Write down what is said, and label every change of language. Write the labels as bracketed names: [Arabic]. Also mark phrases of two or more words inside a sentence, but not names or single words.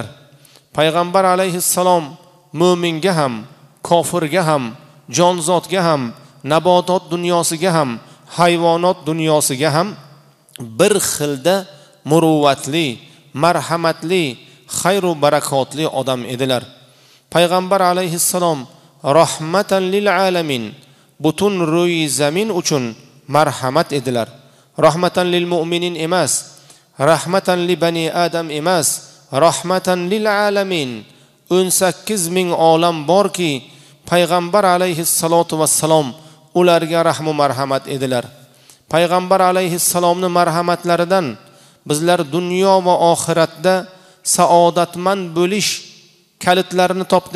[Uzbek] Payg'ambar alayhissalom mo'minga ham, kofirga ham, jonzotga ham, nabotot dunyosiga ham, hayvonot dunyosiga ham bir xilda muruvvatli, marhamatli, xayru barakotli odam edilar. Payg'ambar alayhissalom [Arabic] رحمة للعالمين, [Uzbek] butun ro'yi zamin uchun marhamat edilar. [Arabic] رحمة للمؤمنين emas, رحمة لبني آدم emas, رحمة للعالمين. [Uzbek] 18 ming olam borki, payg'ambar [Arabic] عليه الصلاة والسلام [Uzbek] ularga rahmu marhamat edilar. Payg'ambar alayhissalomning marhamatlaridan bizlar dunyo va oxiratda saodatmand bo'lish kalitlarini topdik.